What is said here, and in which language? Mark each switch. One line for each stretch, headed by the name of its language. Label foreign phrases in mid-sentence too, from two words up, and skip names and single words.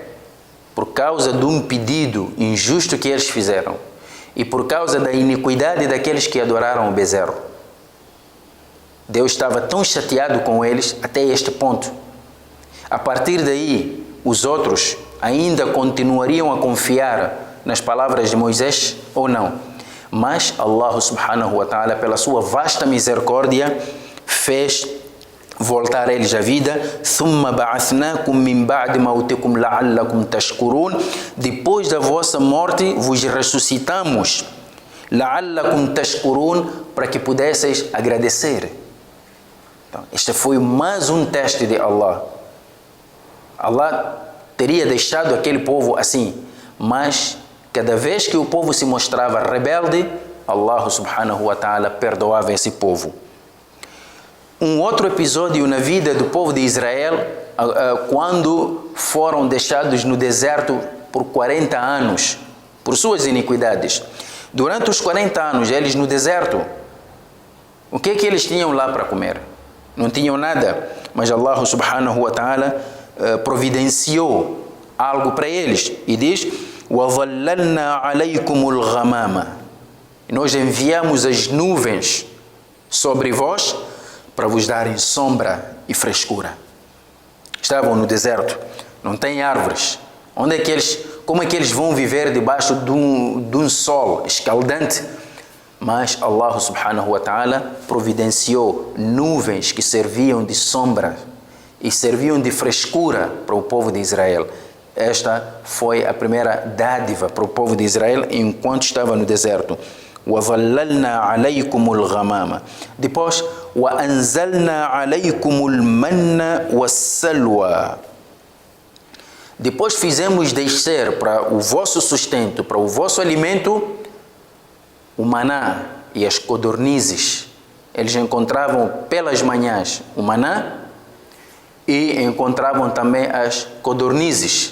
Portuguese: Por causa de um pedido injusto que eles fizeram e por causa da iniquidade daqueles que adoraram o bezerro. Deus estava tão chateado com eles até este ponto. A partir daí, os outros ainda continuariam a confiar nas palavras de Moisés ou não? Mas Allah
Arabic: subhanahu wa ta'ala,
Portuguese: pela sua vasta misericórdia, fez voltar eles à vida.
Arabic: ثُمَّ بَعَثْنَاكُمْ مِنْ بَعْدِ مَوْتِكُمْ لَعَلَّكُمْ تَشْكُرُونَ.
Portuguese: Depois da vossa morte, vos ressuscitamos.
Arabic: لَعَلَّكُمْ تَشْكُرُونَ,
Portuguese: para que pudesseis agradecer. Então, este foi mais um teste de Allah. Allah teria deixado aquele povo assim, mas cada vez que o povo se mostrava rebelde, Allah
Arabic: subhanahu wa ta'ala
Portuguese: perdoava esse povo. Um outro episódio na vida do povo de Israel, quando foram deixados no deserto por 40 anos, por suas iniquidades. Durante os 40 anos, eles no deserto, o que eles tinham lá para comer? Não tinham nada, mas Allah
Arabic: subhanahu wa ta'ala
Portuguese: providenciou algo para eles e diz:
Arabic: وَظَلَّلْنَا عَلَيْكُمُ الْغَمَامَ.
Portuguese: Nós enviamos as nuvens sobre vós para vos darem sombra e frescura. Estavam no deserto, não tem árvores. Como é que eles vão viver debaixo de um sol escaldante? Mas Allah
Arabic: subhanahu wa ta'ala
Portuguese: providenciou nuvens que serviam de sombra e serviam de frescura para o povo de Israel. Esta foi a primeira dádiva para o povo de Israel enquanto estava no deserto.
Arabic: وَظَلَّلْنَا عَلَيْكُمُ الْغَمَامَ. Depois, وَأَنزَلْنَا عَلَيْكُمُ الْمَنَّ وَالسَّلْوَى.
Portuguese: Depois fizemos descer para o vosso sustento, para o vosso alimento, o maná e as codornizes. Eles encontravam pelas manhãs o maná e encontravam também as codornizes.